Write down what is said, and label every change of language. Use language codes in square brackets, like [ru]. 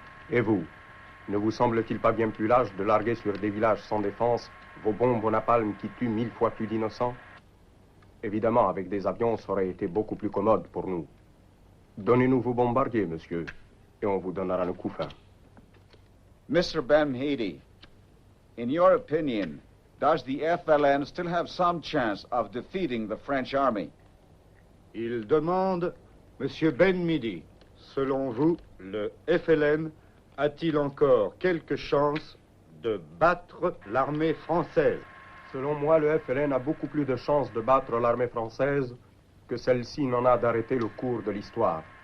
[fr] Et vous, ne vous semble-t-il pas bien plus lâche de larguer sur des villages sans défense vos bombes au napalm qui tuent 1000 fois plus d'innocents? Évidemment, avec des avions, ça aurait été beaucoup plus commode pour nous. Donnez-nous vos bombardiers, monsieur, et on vous donnera le couffin. [en] Mr. Ben-Midi, in your opinion, does the FLN still have some chance of defeating the French army? [fr] Il demande, Monsieur Ben-Midi, selon vous, le FLN a-t-il encore quelque chance de battre l'armée française? Selon moi, le FLN a beaucoup plus de chances de battre l'armée française que celle-ci n'en a d'arrêter le cours de l'histoire.